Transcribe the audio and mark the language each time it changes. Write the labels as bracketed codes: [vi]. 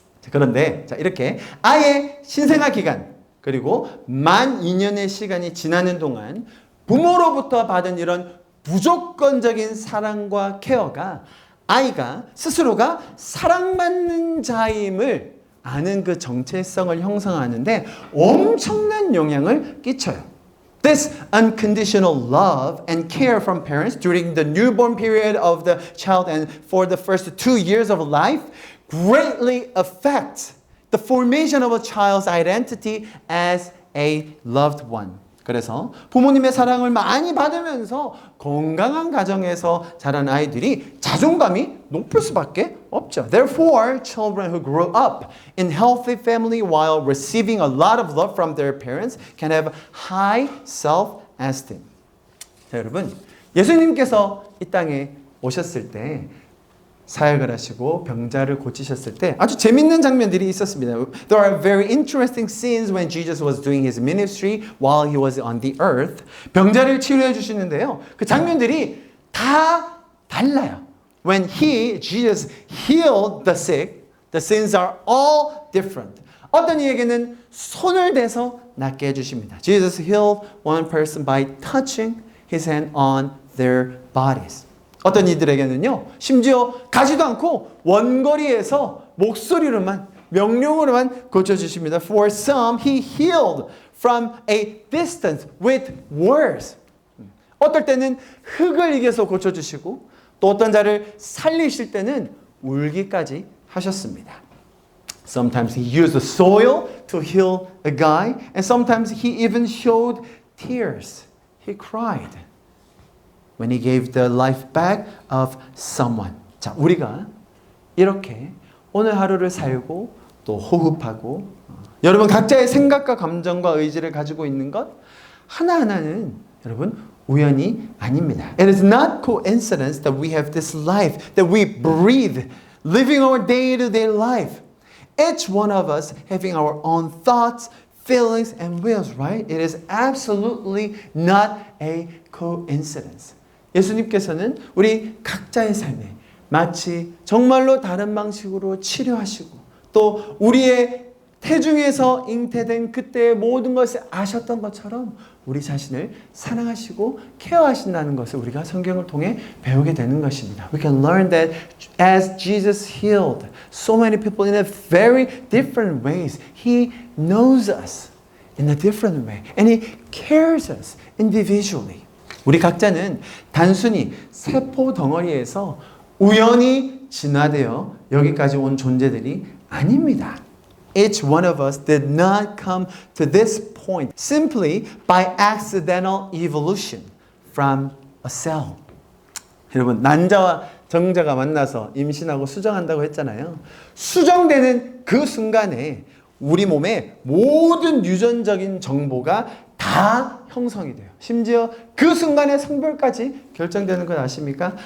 [ko] 그런데 자, 이렇게 아이의 신생아 기간 그리고 만 2년의 시간이 지나는 동안 부모로부터 받은 이런 무조건적인 사랑과 케어가 아이가 스스로가 사랑받는 자임을 아는 그 정체성을 형성하는데 엄청난 영향을 끼쳐요. [en] This unconditional love and care from parents during the newborn period of the child and for the first 2 years of life greatly affects the formation of a child's identity as a loved one. [ko] 그래서 부모님의 사랑을 많이 받으면서 건강한 가정에서 자란 아이들이 자존감이 높을 수밖에 없죠. [en] Therefore, children who grow up in healthy family while receiving a lot of love from their parents can have high self-esteem. [ko] 자, 여러분, 예수님께서 이 땅에 오셨을 때 사역을 하시고 병자를 고치셨을 때 아주 재밌는 장면들이 있었습니다. [en] There are very interesting scenes when Jesus was doing his ministry while he was on the earth. [ko] 병자를 치료해 주시는데요. 그 장면들이 다 달라요. [en] When Jesus healed the sick, the scenes are all different. [ko] 어떤 이에게는 손을 대서 낫게 해주십니다. [en] Jesus healed one person by touching his hand on their bodies. [ko] 어떤 이들에게는요, 심지어 가지도 않고 원거리에서 목소리로만, 명령으로만 고쳐주십니다. [en] For some, he healed from a distance with words. [ko] 어떨 때는 흙을 이겨서 고쳐주시고, 또 어떤 자를 살리실 때는 울기까지 하셨습니다. [en] Sometimes he used the soil to heal a guy, and sometimes he even showed tears. He cried when he gave the life back of someone. [ko] 자, 우리가 이렇게 오늘 하루를 살고 또 호흡하고 여러분 각자의 생각과 감정과 의지를 가지고 있는 것 하나하나는 여러분 우연이 아닙니다. [en] It is not coincidence that we have this life, that we breathe, living our day-to-day life. Each one of us having our own thoughts, feelings, and wills, right? It is absolutely not a coincidence. [ko] 예수님께서는 우리 각자의 삶에 마치 정말로 다른 방식으로 치료하시고 또 우리의 태중에서 잉태된 그때의 모든 것을 아셨던 것처럼 우리 자신을 사랑하시고 케어하신다는 것을 우리가 성경을 통해 배우게 되는 것입니다. [en] We can learn that as Jesus healed so many people in a very different ways, He knows us in a different way and He cares us individually. [ko] 우리 각자는 단순히 세포 덩어리에서 우연히 진화되어 여기까지 온 존재들이 아닙니다. [en] Each one of us did not come to this point simply by accidental evolution from a cell. [ko] 여러분, 난자와 정자가 만나서 임신하고 수정한다고 했잖아요. 수정되는 그 순간에 우리 몸의 모든 유전적인 정보가 다 형성이 돼요. 심지어 그 순간의 성별까지 결정되는 건 아십니까?